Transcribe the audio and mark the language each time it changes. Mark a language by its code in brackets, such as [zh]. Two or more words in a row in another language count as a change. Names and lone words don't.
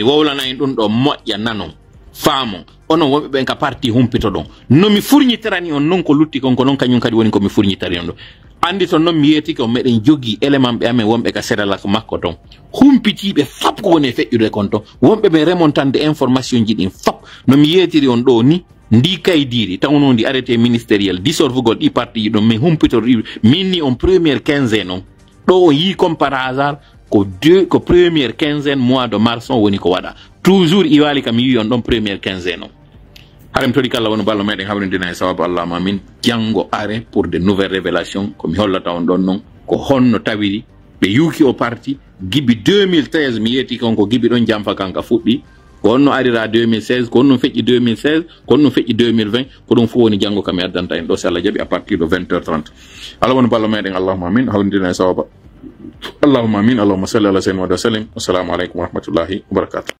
[ff] wowlana en ɗum ɗo moƴƴa nanon faamon onon wonɓe ɓen ka parti humpito ɗon nomi fourñitirani on non ko lutti kon ko noon kañum kadi woni komi fourñitari on ɗo andi to noon mi yetike on meɗen jogui élément ɓe amen wonɓe ka Sédalak makko ton humpitiɓe fap ko woni e feƴƴude kon ton wonɓe ɓe remontande information ji ɗin fap nomi yetiri on ɗo ni ndi kaydiri tawno ndi [fr] arrêté ministériel [ff] dissolvugol ɗi parti ji ɗon min humpitor minni on [fr] première quinzaine [ff] on ɗo on yi [fr] comme par hasard [ff] ko [fr] première quinzaine mois de mars [ff] on woni ko waɗa toujours iwali kam yi on ɗon première quinzaine on harem toɗi kala woni ballo meɗen hawrindina e sababu allahma min janggo are [fr] pour de nouvelles révélations [ff] komi hollata on ɗon noon ko honno tawiri ɓe yuki o parti gibi 2013 mi yeti kon ko gibi ɗon jamfa kanka fuɗɗi ko honno arira 2016 ko honno feƴƴi 2016 ko honno feƴƴi 2020 ko ɗum fof woni janggo kam addanta en ɗo so Allah jaaɓi [fr] à partir de 20h30 [ff] ala woni ballo meɗen [ar] اللهم آمين [ff] hawrindina e sawaba [ar] اللهم آمين اللهم صل على سيدنا وسلم السلام عليكم ورحمة الله وبركاته